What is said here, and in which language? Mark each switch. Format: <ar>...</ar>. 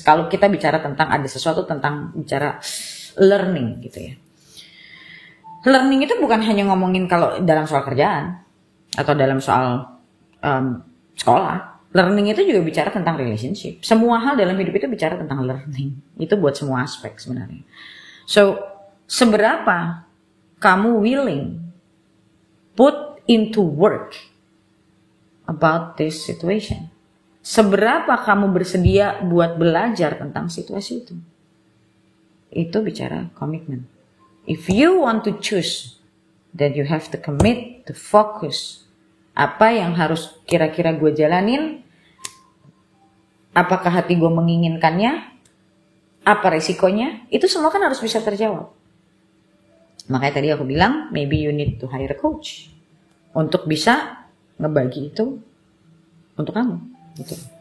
<id>Kalau kita bicara tentang ada sesuatu tentang bicara learning gitu ya. Learning itu bukan hanya ngomongin kalau dalam soal kerjaan atau dalam soal sekolah. Learning itu juga bicara tentang relationship. Semua hal dalam hidup itu bicara tentang learning. Itu buat semua aspek sebenarnya.</id> <en>So,</en> <id>seberapa kamu</id> <en>willing put into work about this situation?</en> <id>Seberapa kamu bersedia buat belajar tentang situasi itu? Itu bicara komitmen.</id> <en>If you want to choose, then you have to commit to focus.</en> <id>Apa yang harus kira-kira gue jalanin? Apakah hati gue menginginkannya? Apa resikonya? Itu semua kan harus bisa terjawab. Makanya tadi aku bilang,</id> <en>maybe you need to hire a coach</en> <id>untuk bisa ngebagi itu untuk kamu. Gitu.</id>